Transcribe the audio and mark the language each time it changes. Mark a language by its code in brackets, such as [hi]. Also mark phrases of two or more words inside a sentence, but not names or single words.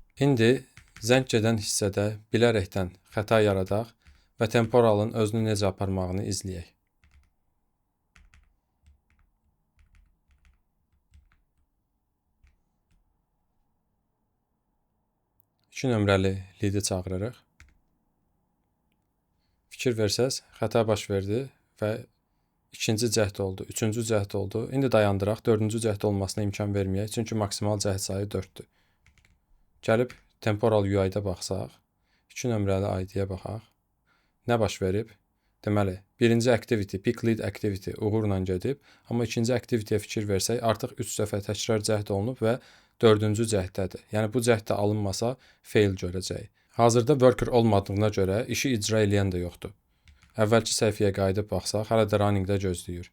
[az] İndi zəng gedən hissədə bilərəkdən xəta yaradaq və temporalın özünü necə aparmağını izləyək. 2 nömrəli lead-i çağırırıq. Fikir versəz, xəta baş verdi və ikinci cəhd oldu, üçüncü cəhd oldu. İndi dayandıraq, dördüncü cəhd olmasına imkan verməyək, çünki maksimal cəhd sayı 4-dür. Gəlib temporal UI-da baxsaq, 2 nömrəli ID-yə baxaq. Nə baş verib? Deməli, birinci activity, [en] pick lead activity [az] uğurla gedib, amma ikinci activity-yə fikir versək, artıq 3 dəfə təkrar cəhd olunub və 4-cü cəhdədir. Yəni bu cəhd də alınmasa fail görəcəyik. Hazırda worker olmadığına görə işi icra edən də yoxdur. Əvvəlki səhifəyə qayıdıb baxsaq, hələ də runningdə gözləyir.